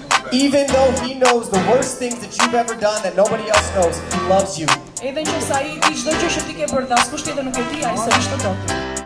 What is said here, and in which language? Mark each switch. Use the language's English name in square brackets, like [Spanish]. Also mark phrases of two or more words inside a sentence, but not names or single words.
[English] Even though he knows the worst things that you've ever done that nobody else knows, he loves you. [Albanian] Edhe nëse ai di çdo gjë që ti ke bërë, askush tjetër nuk e di, ai s'është dot.